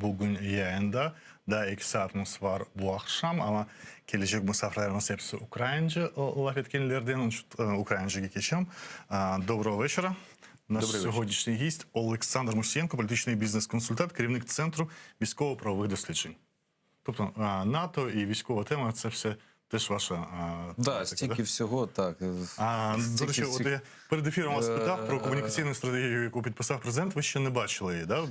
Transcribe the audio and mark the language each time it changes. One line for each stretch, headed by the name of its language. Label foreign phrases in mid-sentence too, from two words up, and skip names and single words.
Turkish: Bugün yayında daha 2 saatimiz var bu akşam ama gelecek misafirlerimiz hepsi Ukraynaca laf etkenlerden, Ukraynaca geçeceğim.
Ukrainian: Доброго вечора. Наш сьогоднішній гість Олександр Мусієнко, політичний бізнес-консультант, керівник Центру військово-правових досліджень. Тобто НАТО і військова тема – це все теж ваша... Так, стільки всього, так. До речі, от я перед ефіром вас питав про комунікаційну стратегію, яку підписав президент, ви ще не бачили її, так?